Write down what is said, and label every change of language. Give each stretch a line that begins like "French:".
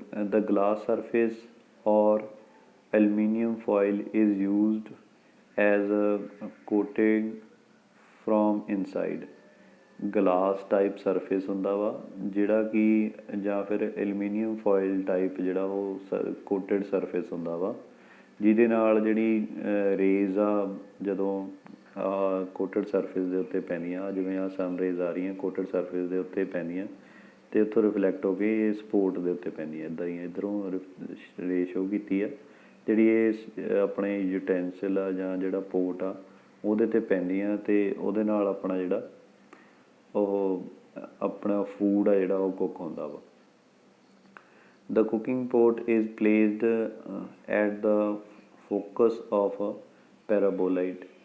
English: the glass surface or aluminium foil is used as a coating from inside।
Punjabi: Glass type surface ਹੁੰਦਾ ਵਾ ਜਿਹੜਾ ਕਿ ਜਾਂ ਫਿਰ ਐਲੂਮੀਨੀਅਮ ਫੋਇਲ ਟਾਈਪ ਜਿਹੜਾ ਉਹ ਕੋਟਡ ਸਰਫੇਸ ਹੁੰਦਾ ਵਾ ਜਿਹਦੇ ਨਾਲ ਜਿਹੜੀ ਰੇਜ਼ ਆ ਜਦੋਂ ਕੋਟਡ ਸਰਫੇਸ ਦੇ ਉੱਤੇ ਪੈਂਦੀਆਂ, ਜਿਵੇਂ ਆਹ ਸਨ ਰੇਜ਼ ਆ ਰਹੀਆਂ ਕੋਟਡ ਸਰਫੇਸ ਦੇ ਉੱਤੇ ਪੈਂਦੀਆਂ ਅਤੇ ਉੱਥੋਂ ਰਿਫਲੈਕਟ ਹੋ ਕੇ ਇਹ ਸਪੋਰਟ ਦੇ ਉੱਤੇ ਪੈਂਦੀਆਂ ਇੱਦਾਂ ਹੀ ਇੱਧਰੋਂ ਰੇ ਸ਼ੋ ਕੀਤੀ ਆ ਜਿਹੜੀ ਇਹ ਆਪਣੇ ਯੂਟੈਂਸਿਲ ਆ ਜਾਂ ਜਿਹੜਾ ਪੋਰਟ ਆ ਉਹਦੇ 'ਤੇ ਪੈਂਦੀਆਂ ਅਤੇ ਉਹਦੇ ਨਾਲ ਆਪਣਾ ਜਿਹੜਾ ਉਹ ਆਪਣਾ ਫੂਡ ਆ ਜਿਹੜਾ ਉਹ ਕੁੱਕ ਹੁੰਦਾ ਵਾ।
English: The cooking pot is placed at the focus of a paraboloid।